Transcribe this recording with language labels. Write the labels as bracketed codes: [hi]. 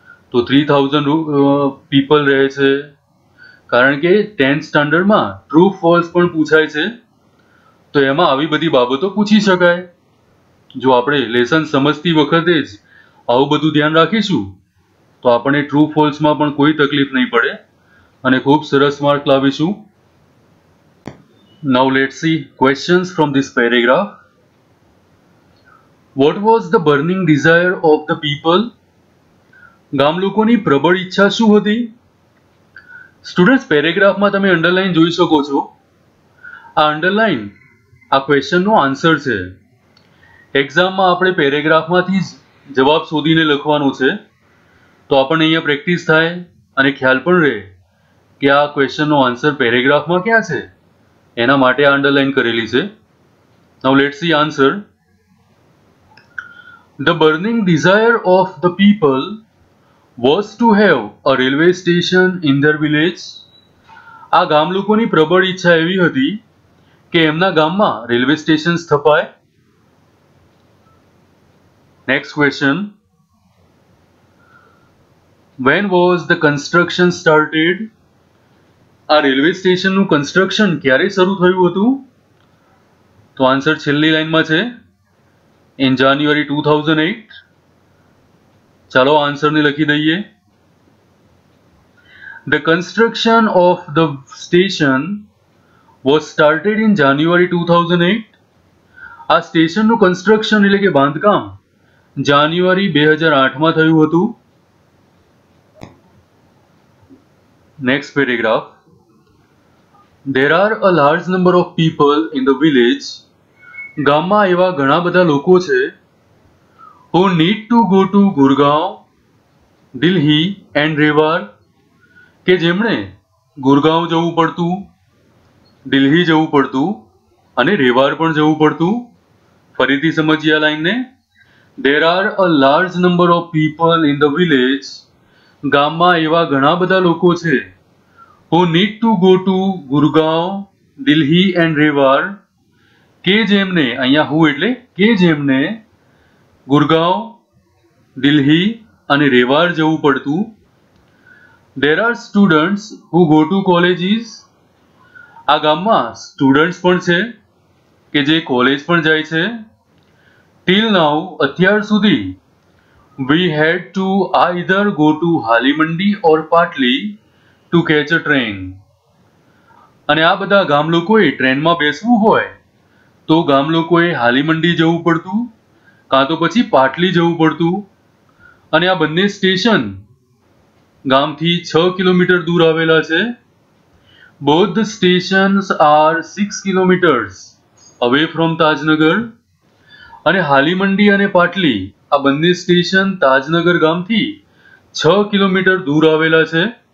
[gu] તો 3000 પીપલ રહે છે. કારણ કે 10th સ્ટાન્ડર્ડમાં ટ્રુ ફોલ્સ પણ પૂછાય છે, તો એમાં આવી બધી બાબતો પૂછી શકાય. જો આપણે લેસન સમજતી વખતે જ આવું બધું ધ્યાન રાખીશું તો આપણને ટ્રુ ફોલ્સમાં પણ કોઈ તકલીફ નહીં પડે અને ખૂબ સરસ mark લાવીશું. [en] Now let's see questions from this paragraph. What was the burning desire of the people? [gu] ગામ લોકોની પ્રબળ ઈચ્છા શું હતી? સ્ટુડન્ટ્સ, પેરેગ્રાફમાં તમે અંડરલાઈન જોઈ શકો છો. આ અંડરલાઈન આ ક્વેશ્ચનનો આન્સર છે. એક્ઝામમાં આપણે પેરેગ્રાફમાંથી જ જવાબ શોધીને લખવાનો છે, તો આપણને અહીંયા પ્રેક્ટિસ થાય અને ખ્યાલ પણ રહે કે આ ક્વેશ્ચનનો આન્સર પેરેગ્રાફમાં ક્યાં છે. એના માટે આ અંડરલાઈન કરેલી છે. [en] Now let's see answer. The burning desire of the people was to have a railway station in their village. [gu] આ ગામ લોકોની પ્રબળ ઈચ્છા એવી હતી કે એમના ગામમાં railway station સ્થપાય. [en] Next question. When was the construction started? [gu] આ રેલવે સ્ટેશનનું કન્સ્ટ્રક્શન ક્યારે શરૂ થયું હતું? તો આન્સર છેલ્લી લાઈનમાં છે, [en] in January 2008. [gu] ચાલો આન્સરને લખી દઈએ. [en] The construction of the station was started in January 2008. [gu] આ સ્ટેશનનું કન્સ્ટ્રક્શન એટલે કે બાંધકામ જાન્યુઆરી 2008માં થયું હતું. [en] Next paragraph. There are a large number of people in the village. [gu] ગામમાં એવા ઘણા બધા લોકો છે [en] who need to go to Gurgaon, Delhi and Rewari, [gu] કે જેમણે ગુરગાંવ જવું પડતું, દિલ્હી જવું પડતું અને રેવાર પણ જવું પડતું. ફરીથી સમજીએ આ લાઈનને. [en] There are a large number of people in the village. [gu] ગામમાં એવા ઘણા બધા લોકો છે [en] who need to go to Gurgaon, Delhi and Rewari, [gu] કે જેમને, અહીંયા હું એટલે કે જેમને ગુરગાંવ, દિલ્હી અને રેવાર જવું પડતું. [en] There are students who go to colleges. [gu] આ ગામમાં સ્ટુડન્ટ્સ પણ છે કે જે કોલેજ પણ જાય છે. [en] Till now, [gu] અત્યાર સુધી [en] we had to either go to Halimandi or Patli to catch a train. [gu] અને આ બધા ગામ લોકોએ ટ્રેનમાં બેસવું હોય તો ગામ લોકોએ હાલીમંડી જવું પડતું કાં તો પછી પાટલી જવું પડતું. અને આ બંને સ્ટેશન ગામથી 6 કિલોમીટર દૂર આવેલા છે. [en] Both the stations are 6 kilometers away from Tajnagar. [gu] અને હાલીમંડી અને પાટલી આ બંને સ્ટેશન તાજનગર ગામથી 6 કિલોમીટર દૂર આવેલા છે.